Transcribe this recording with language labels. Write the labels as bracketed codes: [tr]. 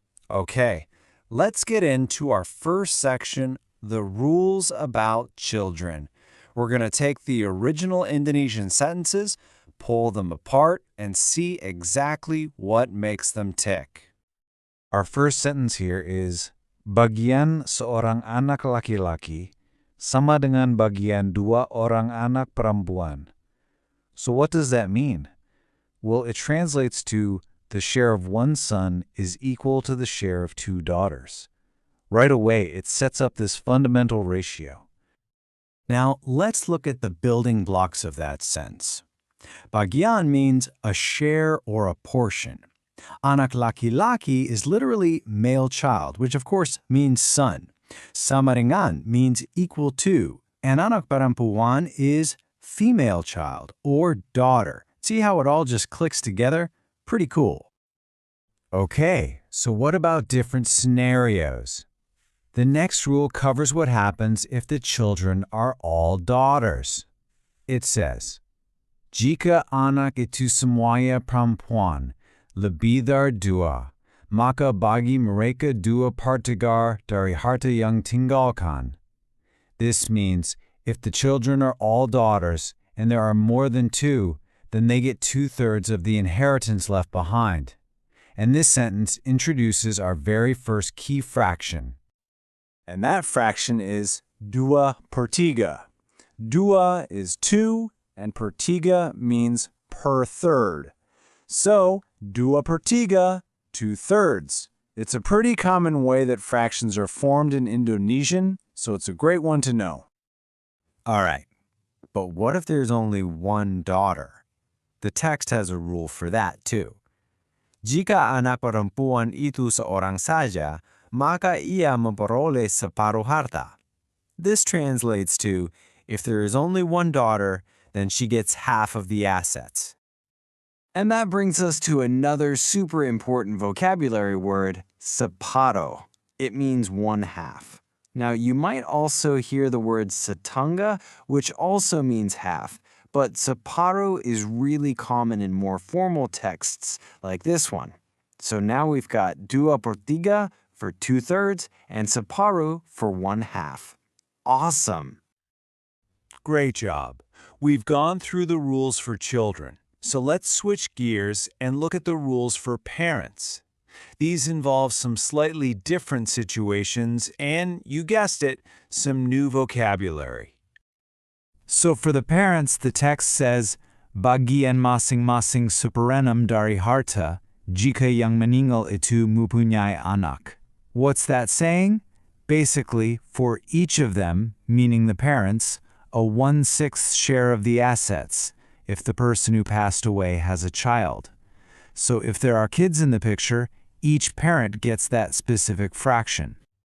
[en] Okay, let's get into our first section, the rules about children. We're going to take the original Indonesian sentences, pull them apart, and see exactly what makes them tick. Our first sentence here is, [id] bagian seorang anak laki-laki sama dengan bagian dua orang anak perempuan. [en] So what does that mean? Well, it translates to the share of one son is equal to the share of two daughters. Right away, it sets up this fundamental ratio. Now, let's look at the building blocks of that sense. Bagian means a share or a portion. Anak laki-laki is literally male child, which of course means son. Sama dengan means equal to, and anak perempuan is female child or daughter. See how it all just clicks together? Pretty cool. Okay, so what about different scenarios? The next rule covers what happens if the children are all daughters. It says, [id] jika anak itu semuanya perempuan, lebih dari dua, maka bagi mereka dua pertiga dari harta yang tinggalkan. [en] This means if the children are all daughters and there are more than two, then they get 2/3 of the inheritance left behind. And this sentence introduces our very first key fraction. And that fraction is dua per tiga. Dua is 2, and per tiga means per third. So, dua per tiga, 2/3. It's a pretty common way that fractions are formed in Indonesian, so it's a great one to know. All right, but what if there's only one daughter? The text has a rule for that too. [id] Jika anak perempuan itu seorang saja, maka ia memperoleh separuh harta. [en] This translates to, if there is only one daughter, then she gets half of the assets. And that brings us to another super important vocabulary word, separuh. It means one half. Now, you might also hear the word setengah, which also means half. But separuh is really common in more formal texts like this one. So now we've got dua per tiga for 2/3 and separuh for 1/2. Awesome! Great job. We've gone through the rules for children, so let's switch gears and look at the rules for parents. These involve some slightly different situations and, you guessed it, some new vocabulary. So for the parents, the text says, [id] bagian masing-masing superenam dari harta, jika yang meninggal itu mempunyai anak. [en] What's that saying? Basically, for each of them, meaning the parents, a 1/6 share of the assets, if the person who passed away has a child. So if there are kids in the picture, each parent gets that specific fraction.